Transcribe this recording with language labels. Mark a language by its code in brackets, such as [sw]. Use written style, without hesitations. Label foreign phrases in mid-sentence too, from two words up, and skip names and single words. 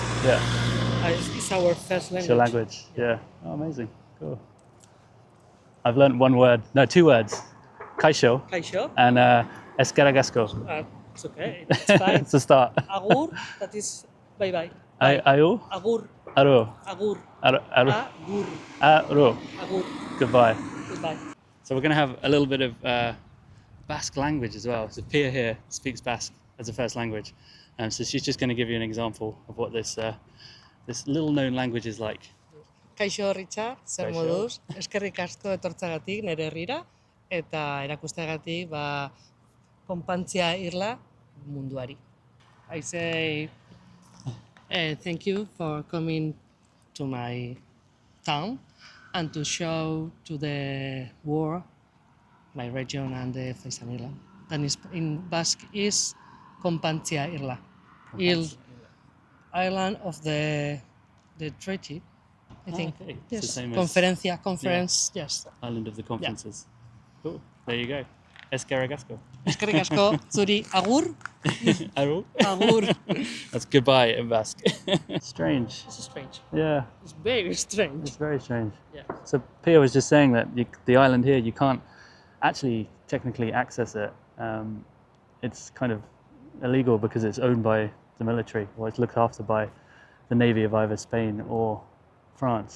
[en] Yeah. It's our first language. It's your language. Yeah. Oh, amazing. Cool. I've learned one word. No, 2 words. [eu] Kaisho Kaixo? and Escaragasco. [en] It's okay, it's fine. It's a start. Agur, that is bye-bye. Ayu? [eu] Agur, Aro. agur, Aro. agur, Aro. agur, [en] Goodbye. goodbye. So we're going to have a little bit of Basque language as well. So Pia here speaks Basque as a first language. So she's just going to give you an example of what this little known language is like. [eu] Kaixo, Richard, zer Kaixo. moduz, eskerrik asko etortzagatik nere herrira, eta erakusteagatik konpantzia irla munduari. [en] I say thank you for coming to my town and to show to the world my region and the Pheasant Island. That is, in Basque is [eu] konpantzia irla. [en] Island of the treaty, I think. Okay. It's the Yes. same as Conference, yes. Island of the Conferences. Cool. There you go. Escaragasco. [eu] Eskerrik asko, zuri agur, Aro. agur. [en] That's goodbye in Basque. Strange. This is strange. Yeah, It's very strange. it's very strange. Yeah. So Pia was just saying that the island here, you can't actually technically access it. It's kind of illegal because it's owned by the military, or it's looked after by the Navy of either Spain or France.